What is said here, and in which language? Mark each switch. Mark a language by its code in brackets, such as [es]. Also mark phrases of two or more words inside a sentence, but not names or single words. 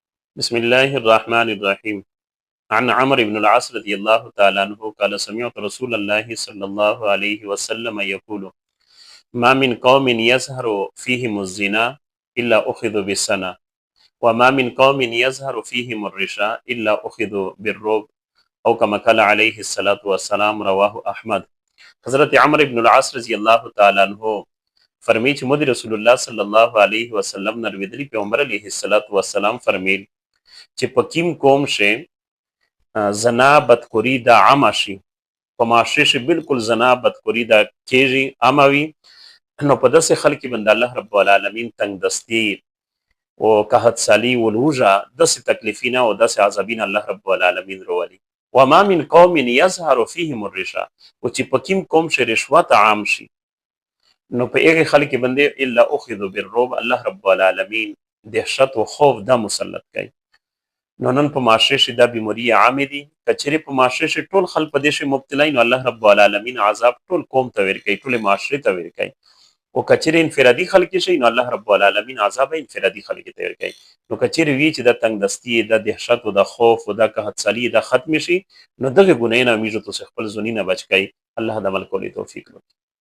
[ar] بسم الله الرحمن الرحيم عن عمرو بن العاص رضي الله تعالى عنه قال سمعت رسول الله صلى الله عليه وسلم يقول ما من قوم يظهر فيهم الزنا إلا أخذوا بالسنة وما من قوم يظهر فيهم الرشا إلا أخذوا بالرب أو كما قال عليه الصلاة والسلام رواه أحمد حضرت عمرو بن العاص رضی اللہ تعالی عنہ [ps] فرمی چې مود [ar] رسول الله صلی الله علیه وسلم [ps] نه ورېدلی پیغمبر [ar] علیه الصلاة والسلام [ps] فرمیل چې په کوم قوم شي زنا بدخوري دا عامه شي په معاشره شي بالکل زنا بدخوري دا کېږي عامه وي نو په داسې خلک باندې [ar] الله رب العالمین [ps] تنگ دستی او قحط سالی ولوجه داسې تکلیفونه او داسې عذابین [ar] الله رب العالمین [ps] رولي [ar] وما من قوم يظهر فيهم الرشا [ps] او چې په کوم قوم شي رشوت عام شي نو په هغه خلک باندې [ar] الا اخذ بالرعب الله رب العالمین [ps] دهشت او خوف دا مسلط کوي نو نن په معاشره شي دا بیماری عامه دي کچېرې په معاشره شي ټول خلک په دې شي مبتلا نو [ar] الله رب العالمین [ps] عذاب ټول قوم ته ورکوي ټول معاشره ته ورکوي او کچېرې انفرادي خلک شي نو [ar] الله رب العالمین [ps] عذاب انفرادي خلک ته ورکوي نو کچېرې وی چې د تنگ دستی د دهشت او د خوف او د قحط سالی د ختم شي نو دغه ګناه نه میږي تو خپل زونی نه بچ کړي الله د عمل کولو توفیق ورکړي